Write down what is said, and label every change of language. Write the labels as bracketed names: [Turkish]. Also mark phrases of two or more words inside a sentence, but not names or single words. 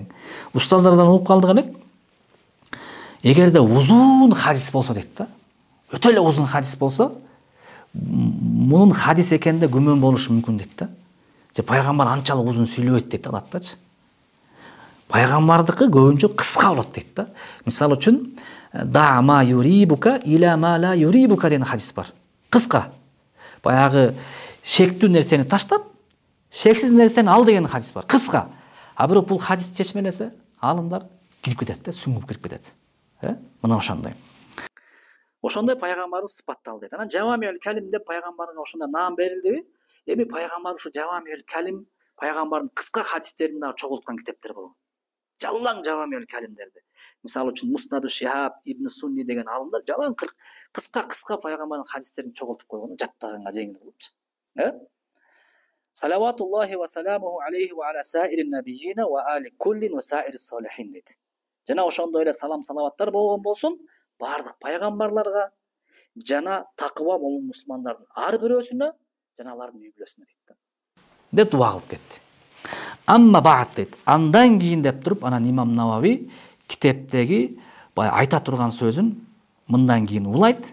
[Kyrgyz] Устаздардан угуп калдык элек. Эгерде узун хадис болсо дейт да. Өтө эле узун хадис болсо, мунун хадис экенде күмөн болушу мүмкүн дейт да. Же пайгамбар анчалык узун сүйлөбөйт дейт адаттачы. Пайгамбардыкы көбүнчө кыска болот дейт да. Мисалы үчүн, [Arabic] "دع ما يريبك إلى ما لا يريبك" [Kyrgyz] деген хадис бар. Кыска. Баягы шектүү нерсени таштап, шексиз нерсени ал деген хадис бар. Кыска. А бирок бул хадис чечмелесе, алымдар кирип кетет да, сүңгүп кирип кетет. Мына ошондой. Ошондой пайгамбарыбыз сыпатталды дейт. Анан [Arabic] جوامع الكلم [Kyrgyz] деп пайгамбарга ошондой наам берилдиби? Эми пайгамбар ушу [Arabic] جوامع الكلم [Kyrgyz] пайгамбардын кыска хадистерин дагы чогулткан китептер болгон. Жалаң Жавамиул Калимдерди. Мисалы үчүн Муснаду Шихаб, Ибн Сунни деген алымдар жалаң кыска пайгамбардын хадистерин чогултуп койгон, жаттаганга жеңил болупчу. [Arabic] صلوات الله وسلامه عليه وعلى سائر النبيين وآل كل وسائر الصالحين дейт. [Kyrgyz] Жана ошондой эле салам салаваттар болгон болсун бардык пайгамбарларга жана такыба болгон мусулмандардын ар бирөөсүнө жана алардын үй бүлөсүнө дейт. Деп дуа кылып кетти. [Arabic] أما بعد [Kyrgyz] дейт. Андан кийин деп туруп анан Имам Навави китептеги бай айта турган сөзүн мындан кийин улайт.